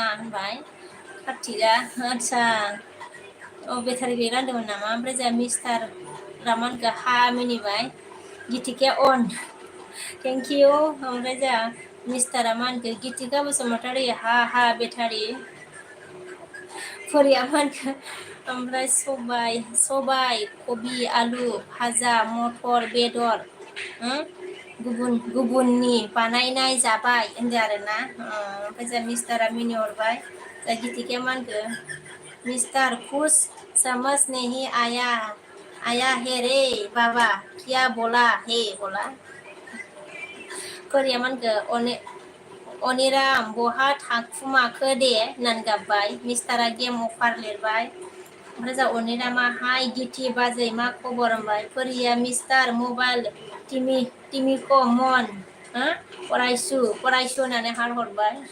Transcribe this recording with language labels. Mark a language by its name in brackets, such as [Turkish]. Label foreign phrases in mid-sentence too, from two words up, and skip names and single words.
[Bodo] होनबाय कार्तिकआ आच्छा बेटारि गैला होनदोंमोन नामा ओमफ्राय जोंहा मिस्टार रामानखौ हा मिनिबाय गितिकाया अन [English] thank you [Bodo] ओमफ्राय जोंहा मिस्टारा मा होनखो गितिका बसुमतारी हा हा बेटारि फरिया मा होनखो ओमफ्राय सबाय कबि आलु भाजा मटर बेदर गुबुननि बानायनाय जाबाय होनदो आरोना। ओमफ्राय जोंहा मिस्टारा मिनिहरबाय जा गितिकाया मा होनखो मिस्टार [Hindi] खुश समझ नहीं आया है रे बाबा क्या बोला हे बोला [Bodo] फरिया मा होनखो अनिराम बहा थाखुमाखो दे होननानै गाबबाय। मिस्टारा [English] game offer [Bodo] लिरबाय। ओमफ्राय जा अनिरामा हाय गिथि बाजै मा खबर होनबाय फरिया मिस्टार मबाइल टिमिक' मन फरायसु होननानै हार हरबाय।